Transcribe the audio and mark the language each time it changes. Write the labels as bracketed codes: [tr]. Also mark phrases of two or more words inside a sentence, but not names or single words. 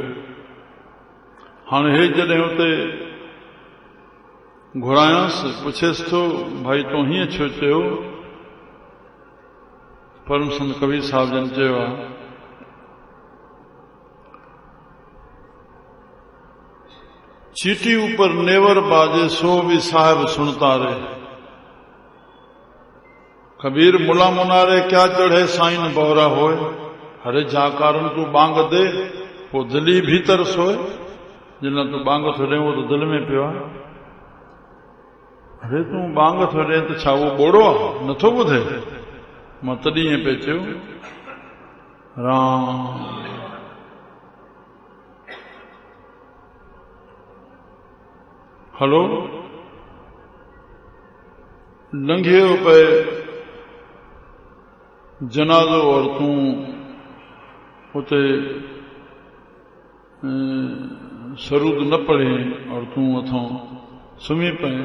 [sd] हाणे हे जॾहिं उते घुरायांसि, पुछेसि थो भाई तूं हीअं छो चयो? परम संत कबीर साहिब जन चयो आहे [hi] चीटी ऊपर नेवर बाजे सो भी साहिब सुनता रे। कबीर मुला मुनारे क्या चढ़े साइन बौरा होए। अरे जा कारण तू बांग दे वो दिली भीतर सोए। [sd] जिन तू बांग थो ॾे वो तो दिल में पियो आहे। अरे तू बांग थो ॾे त छा वो ॿोड़ो आहे नथो ॿुधे। मां तॾहिं ईअं पियो चयो राम। हलो लंघियो पे जनाज़ो और तूं उते सरूद न पढ़े और तूं अथों सुम्ही पए।